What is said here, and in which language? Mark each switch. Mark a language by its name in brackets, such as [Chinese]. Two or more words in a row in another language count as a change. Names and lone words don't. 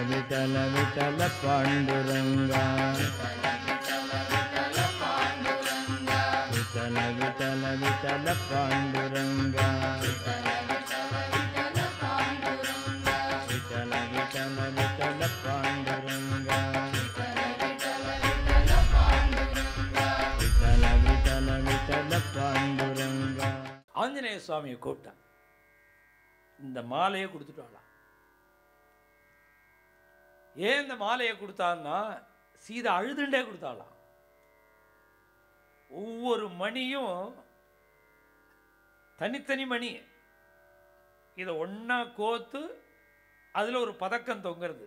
[Marathi] विठल विठल पांडुरंगा विठल विठल विठल पांडुरंगा विठल विठल विठल पांडुरंगा विठल विठल विठल पांडुरंगा. [Tamil] ஆஞ்சநேய சுவாமியை கூப்பிட்டான். இந்த மாலையை கொடுத்துட்டாளாம். ஏன் இந்த மாலையை கொடுத்தான்னா சீதை அழுதுண்டே கொடுத்தாளாம். ஒவ்வொரு மணியும் தனித்தனி மணி, இதை ஒன்றா கோத்து அதில் ஒரு பதக்கம் தொங்குறது.